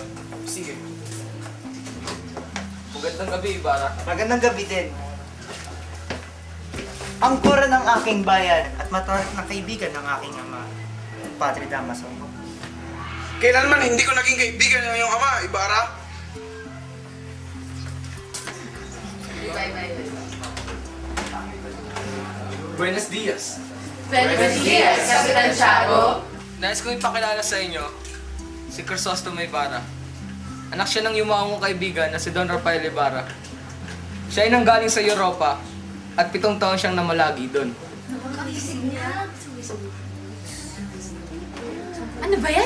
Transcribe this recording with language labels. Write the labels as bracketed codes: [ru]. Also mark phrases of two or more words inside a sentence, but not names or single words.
[tl] Sige. Magandang gabi, Ibarra. Magandang gabi din. Ang kura ng aking bayan at matarik na kaibigan ng aking ama, Padre Damaso. Kailanman hindi ko naging kaibigan ng iyong ama, Ibarra? [es] Buenos dias. Buenos dias, [tl] Kapitan Tiago. Nais kong ipakilala sa inyo si Crisostomo Ibarra. Anak siya ng yumaong kong kaibigan na si Don Rafael Ibarra. Siya ay nanggaling sa Europa at 7 taon siyang namalagi doon. Ano ba yan?